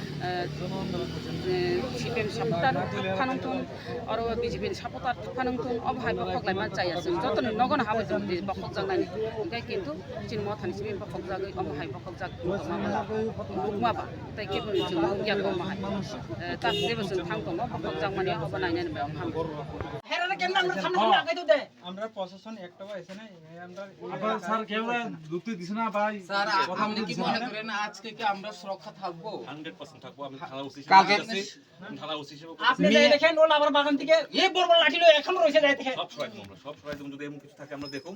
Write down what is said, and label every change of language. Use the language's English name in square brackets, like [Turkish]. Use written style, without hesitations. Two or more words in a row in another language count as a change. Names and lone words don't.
[Kok Borok] CPM सापर्टार फानंथुन आरो BJP नि सापर्टार फानंथुन अब हाय बखलाय मा जाया जों जतन नगन हाबो जों बखक जांनानि ओंखाय किन्तु जों मथानि CPM बखक जागै अब हाय बखक जाग माबा ताय केबो जों यागो माहाय ता जेबो जों थां दङ बखक जांमानि अब नायनानै बे हाम हेराले केन नांनो थानो लागाय दे [Bangla] আমরা প্রশাসন একটাও এসে নাই আমরা আপনারা স্যার কেউ ঢুকতে দিছে না ভাই স্যার আপনি কি মনে করেন আজকে কি আমরা সুরক্ষা থাকবো? 100% থাকবো। আমি থানা ওসি কালকে থানা ওসি হিসেবে আপনি যাই দেখেন ওলা আবার বাগান থেকে এই বড় বড় লাঠি লয়ে এখন রইছে যাই দেখেন সব সময় আমরা সব সময় যদি এমন কিছু থাকে আমরা দেখুন